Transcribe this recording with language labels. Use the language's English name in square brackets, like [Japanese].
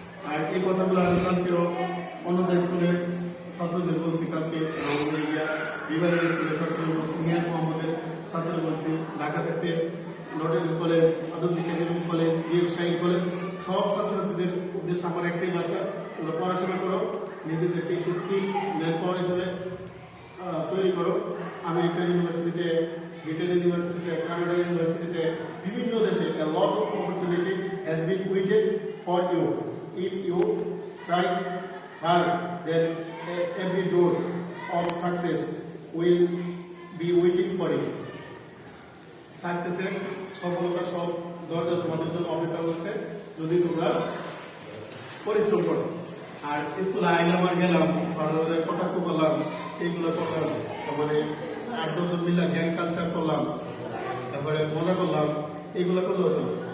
[Bangla] আর এই কথাগুলো আমি কালকেও অন্যদের স্কুলের ছাত্রদের বলছি, কালকে আমাদের বিভাগীয় স্কুলের ছাত্রদের বলছি, মিয়াজ মোহাম্মদের ছাত্রদের বলছি, ঢাকা থেকে নটরডেম কলেজ, আদমজি কলেজ, শাহী কলেজ, সব ছাত্রছাত্রীদের উদ্দেশ্যে আমার একটাই বার্তা, তোমরা পড়াশোনা করো, নিজেদেরকে স্কিল ম্যান পাওয়ার হিসেবে তৈরি করো। আমেরিকান ইউনিভার্সিটিতে, ব্রিটেন ইউনিভার্সিটিতে, কানাডা ইউনিভার্সিটিতে, বিভিন্ন দেশে [English] a lot of opportunity has been waited for you. If you try hard, then every door of success will be waiting for you. [Bangla] সাকসেসের সফলতা সব দরজা তোমাদের জন্য অপেক্ষা করছে যদি তোমরা পরিশ্রম করো। আর স্কুলে আইলাম আর গেলাম, সরকারের কটাক্ষ করলাম, এইগুলো করলাম, মানে 8-10 জন মিলে জ্ঞান কালচার করলাম, তারপরে মজা করলাম, এইগুলো করলে হচ্ছে না।